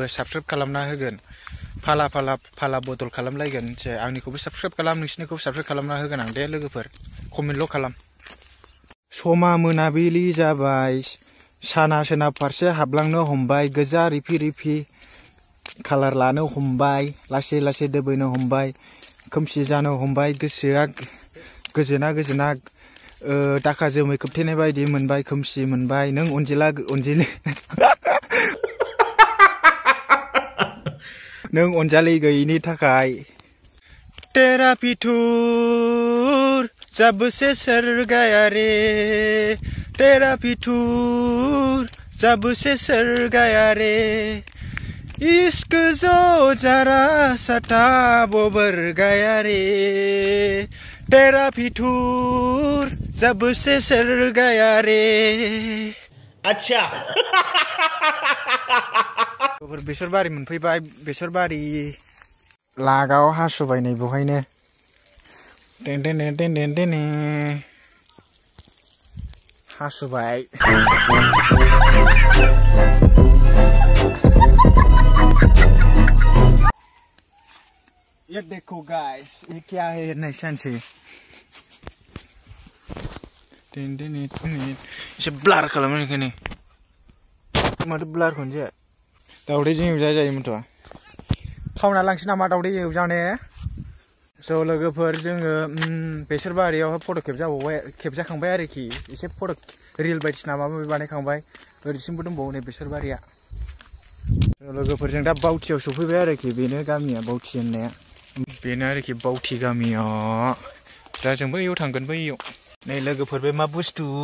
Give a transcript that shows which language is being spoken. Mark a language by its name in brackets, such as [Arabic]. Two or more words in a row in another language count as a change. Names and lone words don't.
[Bodo] साबसक्राइब खालामना होगोन फाला बदल खालामलायगोन आंनिखौबो साबसक्राइब खालाम नोंसिनिखौबो साबसक्राइब खालामना होगोन आं दे लोगोफोर कमेन्टल' खालाम समा मोनाबिलि जाबाय साना सोनाब फारसे हाबलांनो हमबाय गोजा रिफि कालार लानो हमबाय लासै दोबैनो हमबाय खोमसि जानो हमबाय गोसोआ गोजोना दाखा जोमै खोबथेनाय बायदि मोनबाय खोमसि मोनबाय नों नों अनजालि गैयिनि थाखाय [Hindi] तेरा फितूर जब से सर गया रे तेरा फितूर जब से सर गया रे इश्क जो जरा सता वो बर गया रे तेरा फितूर जब से सर गया रे अच्छा [Bodo] बेसर बारि मोनफैबाय बेसर बारि लागाव हासुबाय नै बहायनो हासुबाय [Hindi] ये देखो गाइस ये क्या है नहीं शांति [Bodo] एसे ब्लार खालामो बेखायनो माथो ब्लार खौनो दावदैजों एवजायोमोनथ' खावना लांसै नामा दावदै एवजाने स' लोगोफोर जोङो बेसर बारियाव फट' खेबजाखांबाय आरोखि एसे फट' रिल बायदिसिना माबा माबि बानायखांबाय ओरैसिमबो दंबावो नै बेसर बारिया लोगोफोरजों दा बावथियाव सफैबाय आरोखि बेनो गामिया बावथि होननाया बेनो आरोखि बावथि गामियाव दा जोंबो इयाव थांगोन बैयाव नै लोगोफोर बे मा बुस्थु